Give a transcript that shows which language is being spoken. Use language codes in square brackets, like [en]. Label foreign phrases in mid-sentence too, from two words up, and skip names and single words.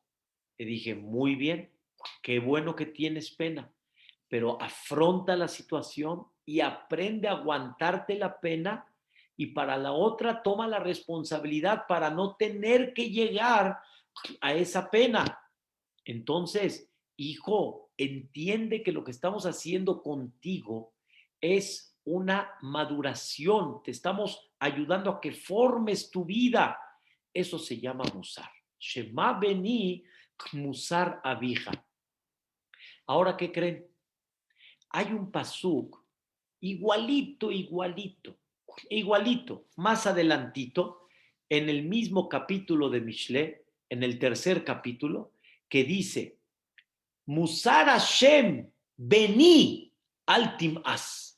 [es] Le dije, muy bien, qué bueno que tienes pena, pero afronta la situación y aprende a aguantarte la pena y para la otra toma la responsabilidad para no tener que llegar a esa pena. Entonces, hijo, entiende que lo que estamos haciendo contigo es una maduración, te estamos ayudando a que formes tu vida. Eso se llama musar. [he] שמע בני מוסר אביך. [es] Ahora, ¿qué creen? Hay un pasuk igualito, más adelantito, en el mismo capítulo de Mishle, en el tercer capítulo, que dice, [he] מוסר השם בני אל תמאס.